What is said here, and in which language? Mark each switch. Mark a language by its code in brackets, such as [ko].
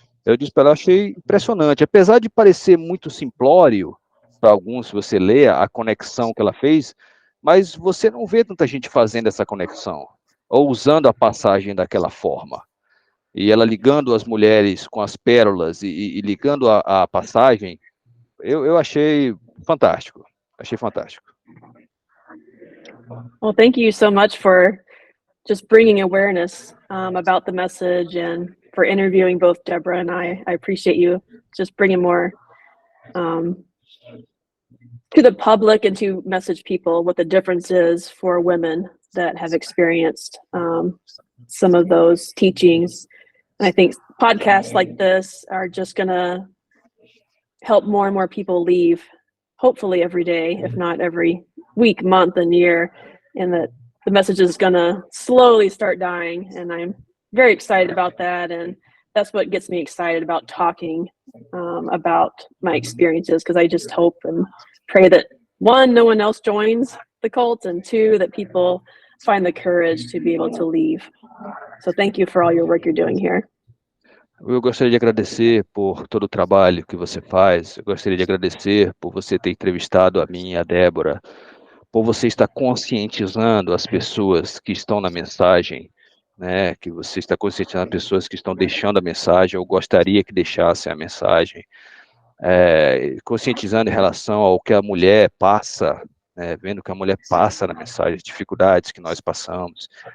[pt] eu disse para ela, achei impressionante, apesar de parecer muito simplório para alguns, se você lê a conexão que ela fez, mas você não vê tanta gente fazendo essa conexão, ou usando a passagem daquela forma. E ela ligando as mulheres com as pérolas e ligando a passagem, eu achei fantástico. Achei fantástico. [en] Well, thank you so much for just bringing awareness about the message and for interviewing both Deborah and I. I appreciate you just bringing more to the public and to message people what the difference is for women that have experienced some of those teachings. And I think podcasts like this are just going to help more and more people leave, hopefully every day, if not every week, month, and year, and that the message is going to slowly start dying. And I'm very excited about that. And that's what gets me excited about talking about my experiences, because I just hope and pray that, one, no one else joins the cult, and two, that people find the courage to be able to leave. So thank you for all your work you're doing here. [pt] Eu gostaria de agradecer por todo o trabalho que você faz, eu gostaria de agradecer por você ter entrevistado a mim e a Débora, por você estar conscientizando as pessoas que estão na mensagem, né, que você está conscientizando as pessoas que estão deixando a mensagem, ou gostaria que deixassem a mensagem, conscientizando em relação ao que a mulher passa, né, vendo que a mulher passa na mensagem, as dificuldades que nós passamos.